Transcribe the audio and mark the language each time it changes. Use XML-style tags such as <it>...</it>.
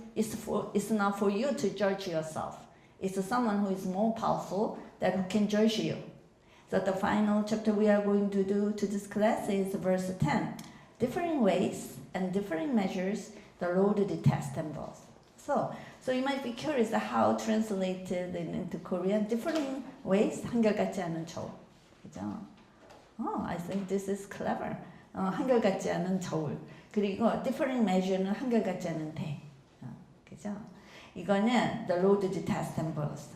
<en>It's not for you to judge yourself. It's someone who is more powerful that who can judge you. So the final chapter we are going to do to this class is verse 10. Differing ways and differing measures, the Lord detests them both. So you might be curious how translated into Korean. Differing ways,</en> <ko>한결같지 않은 저울.</ko> <en>그죠? I think this is clever.</en> <ko>한결같지 않은 저울. 그리고</ko> <en>differing measure</en> <ko>는 한결같지 않은 대. 그죠?</ko> <en>이거는 the Lord detests them both.</en>